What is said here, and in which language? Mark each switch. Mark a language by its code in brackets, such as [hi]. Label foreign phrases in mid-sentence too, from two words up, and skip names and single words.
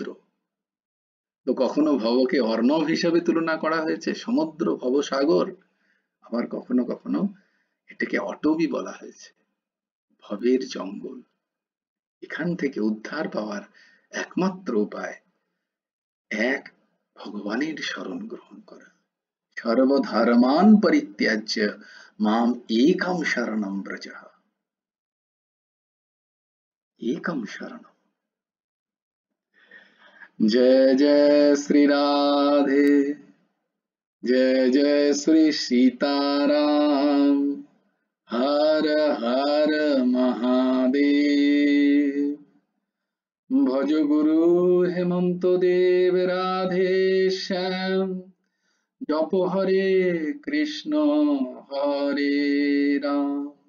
[bn] তো কখনো ভবকে অর্ণব হিসাবে তুলনা করা হয়েছে, সমুদ্র ভবসাগর, আবার কখনো কখনো এটাকে অটবি বলা হয়েছে, ভবের জঙ্গল। এখান থেকে উদ্ধার পাওয়ার একমাত্র উপায় এক, ভগবানের শরণ গ্রহণ করা। [sa] সর্বধর্মান পরিত্যাজ্য মাম একম শরণম ব্রজ, एकम शरणम। [hi] जय जय श्री राधे, जय जय श्री सीताराम, हर हर महादेव। भज गुरु हेमंत देव राधे श्याम, जप हरे कृष्ण हरे राम।